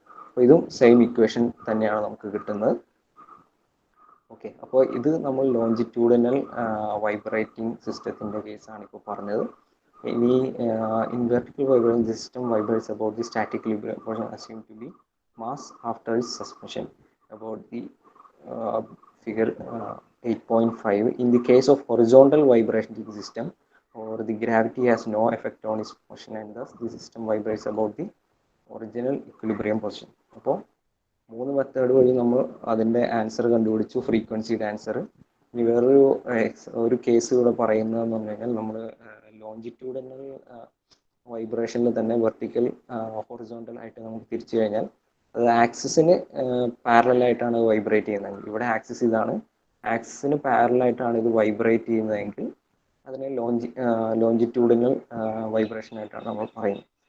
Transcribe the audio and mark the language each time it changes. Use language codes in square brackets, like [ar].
[ml] അപ്പോൾ ഇതും same equation തന്നെയാണ് നമുക്ക് കിട്ടുന്നത്. ഓക്കെ, അപ്പോൾ ഇത് നമ്മൾ ലോഞ്ചിറ്റ്യൂഡിനൽ വൈബ്രേറ്റിംഗ് സിസ്റ്റത്തിൻ്റെ കേസാണ് ഇപ്പോൾ പറഞ്ഞത്. [en] ഇനി in vertical vibration system vibrates about the static equilibrium position assume to be mass after its suspension. About the figure 8.5. In the case of horizontal vibration system, or the gravity has no effect on its motion and thus the system vibrates about the original equilibrium position. [ml] അപ്പോൾ 3 method വഴി നമ്മൾ അതിൻ്റെ answer കണ്ടുപിടിച്ചു, ഫ്രീക്വൻസിയുടെ answer. ഇനി വേറൊരു case ഇവിടെ പറയുന്നതെന്ന് പറഞ്ഞു കഴിഞ്ഞാൽ, നമ്മൾ ലോഞ്ചിറ്റ്യൂഡിനൽ വൈബ്രേഷനിൽ തന്നെ വെർട്ടിക്കൽ ഹൊറിസോണ്ടൽ ആയിട്ട് നമുക്ക് തിരിച്ചു കഴിഞ്ഞാൽ അത് ആക്സിസിന് പാരലായിട്ടാണ് വൈബ്രേറ്റ് ചെയ്യുന്നതെങ്കിൽ, ഇവിടെ ആക്സിസ് ഇതാണ്, ആക്സിസിന് പാരലായിട്ടാണ് ഇത് വൈബ്രേറ്റ് ചെയ്യുന്നതെങ്കിൽ അതിനെ ലോഞ്ചിറ്റ്യൂഡിനൽ വൈബ്രേഷൻ ആയിട്ടാണ് നമ്മൾ പറയുന്നത്.